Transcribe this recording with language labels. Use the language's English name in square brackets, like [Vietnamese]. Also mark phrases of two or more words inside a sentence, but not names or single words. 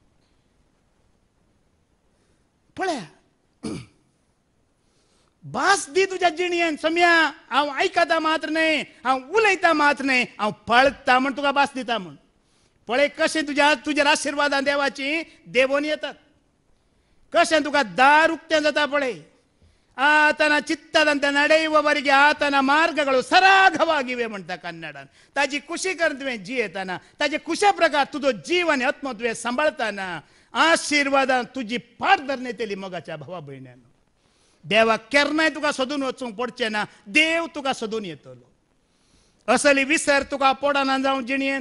[Konkani] पळया भास दी तुज्या जिणयेन. सोम्या हांव आयकता मात्र न्हय हांव उलयता मात्र न्हय हांव पळता म्हण तुका भास दिता म्हण. पळय कशें तुजेर आशिर्वादां देवाची देवोन येतात. कशें तुका दार उक्तें जाता पळय. [Kannada] ಆತನ ಚಿತ್ತದಂತೆ ನಡೆಯುವ ಬರಿಗೆ ಆತನ ಮಾರ್ಗಗಳು ಸರಾಗವಾಗಿವೆ [Konkani] म्हणटा ಕನ್ನಡಾन. ताजी कुशी कर तुवें जियेताना ताजे कुशे प्रकार तुजो जीवन आत्म तुवें सांबाळताना आशिर्वादां तुजी पाट धरनेतेली मोगाच्या भावा भयण्यानो. देवाक केन्नाय तुका सोदून वचूंक पडचें ना. देव तुका सोदून येतलो. असली विसर तुका पडना जावं जिणयेंत.